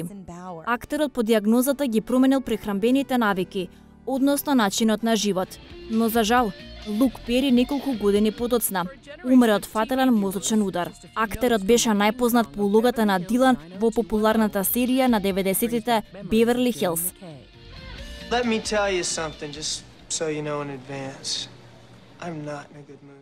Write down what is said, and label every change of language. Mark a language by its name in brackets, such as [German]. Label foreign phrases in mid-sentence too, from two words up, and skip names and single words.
[Macedonian] Актерот по диагнозата ги променил прехранбените навики, односно начинот на живот. Но за жал, Лук Пери неколку години подоцна умре од фатален мозочен удар. Актерот беше најпознат по улогата на Дилан во популарната серија на 90-тите Beverly Hills. [English] Let me tell you something, just so you know in advance. I'm not in a good mood.